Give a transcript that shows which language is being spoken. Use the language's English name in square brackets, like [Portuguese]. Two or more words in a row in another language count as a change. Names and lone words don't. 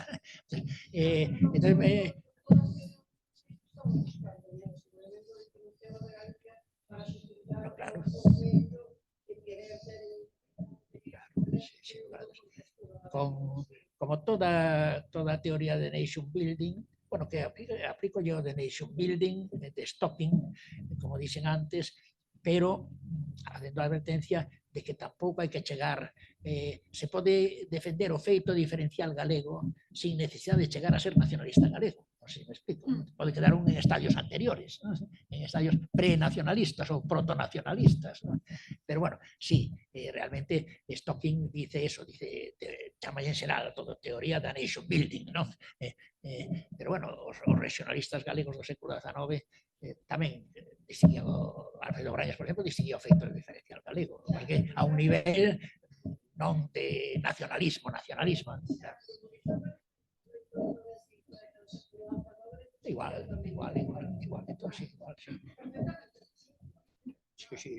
[Galician] Entón, claro. Como toda teoría de [English] nation building, [Spanish] bueno, que aplico yo de [English] nation building, [Galician] de stocking, como dicen antes, pero facendo a advertencia de que tampouco hai que chegar, se pode defender o feito diferencial galego sin necesidade de chegar a ser nacionalista galego. Non sei se me explico. Pode quedar un en estadios anteriores, ¿no? En estadios prenacionalistas ou protonacionalistas, ¿no? Pero bueno, sí, realmente Stocking dice eso, dice, chama en xeral todo teoría da [English] nation building, [Galician] ¿no? Pero bueno, os regionalistas galegos do século XIX tamén distinguía Alfredo Brañas, por exemplo, distinguía o feito do diferencial galego, porque a un nivel non de nacionalismo, igual, entón, sí, igual, sí.